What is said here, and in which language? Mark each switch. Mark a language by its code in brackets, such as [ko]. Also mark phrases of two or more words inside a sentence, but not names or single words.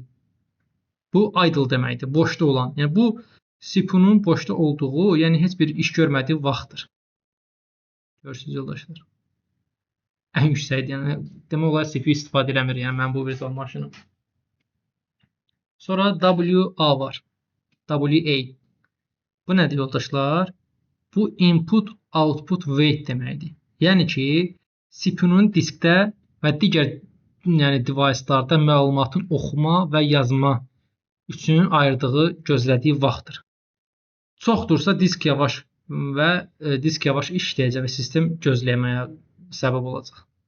[az] Bu idle deməkdir, boşda olan. Yəni bu CPU-nun boşda olduğu, yəni heç bir iş görmədiyi vaxtdır. Görürsünüz yoldaşlar. Ən yüksəkdir, yəni demək olar CPU istifadə eləmir, yəni mən bu virtual maşını. Sonra WA var. WA. Bu nədir yoldaşlar? Bu [en] input output wait [az] deməkdir. Yəni ki, CPU-nun diskdə və digər device'larda məlumatın oxuma və yazma üçün ayırdığı, gözlədiyi vaxtdır. Çoxdursa disk yavaş və disk yavaş işləyəcək və sistem gözləməyə səbəb olacaq.